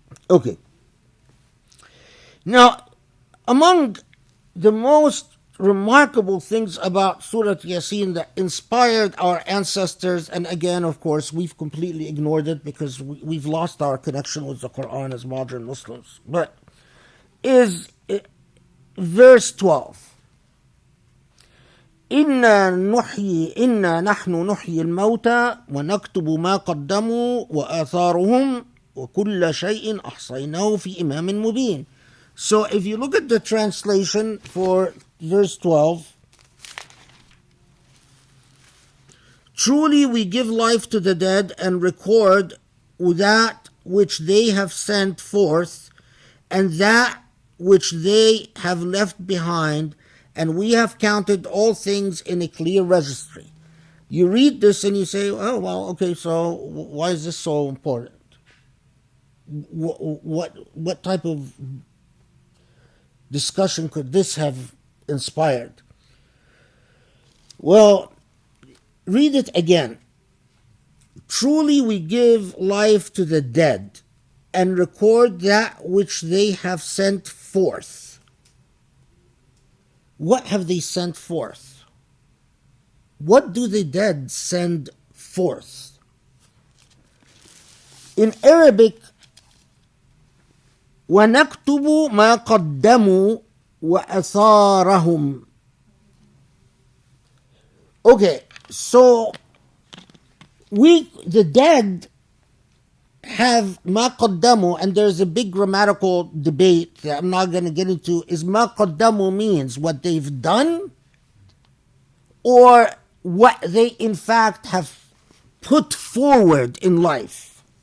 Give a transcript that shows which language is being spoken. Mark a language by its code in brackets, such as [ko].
[en] Okay. Now, among the most remarkable things about Surat Yasin that inspired our ancestors, and again, of course, we've completely ignored it because we've lost our connection with the Quran as modern Muslims, but is verse 12. [ar] إنا نحن نحيي الموتى ونكتب ما قدموا وآثارهم وكل شيء أحصيناه في إمام مبين. [en] So if you look at the translation for verse 12, truly we give life to the dead and record that which they have sent forth and that which they have left behind, and we have counted all things in a clear registry. You read this and you say, oh, well, okay, so why is this so important? What type of discussion could this have inspired? Well, read it again. Truly we give life to the dead and record that which they have sent forth. What have they sent forth? What do the dead send forth? In Arabic, [ar] وَنَكْتُبُ مَا قَدَّمُوا وَأَثَارَهُمْ. [en] Okay, so the dead have ma qaddamu, and there's a big grammatical debate that I'm not going to get into. Is ma qaddamu means what they've done or what they in fact have put forward in life?